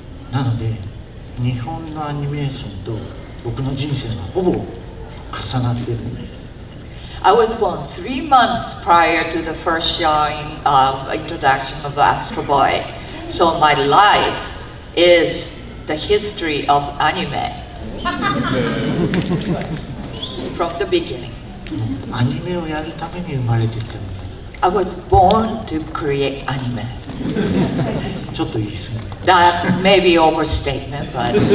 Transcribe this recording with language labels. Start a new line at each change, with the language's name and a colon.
Japanese: なので、日本のアニメーションと僕の人生がほぼ重なってるんで。
English: I was born 3 months prior to the first showing of introduction of Astro Boy. So my life is the history of anime from the beginning.
Japanese: アニメをやるために生まれてきたみたいな。
English: I was born to create anime.
Japanese: ちょっと言い過ぎ。
English: That may be overstatement, but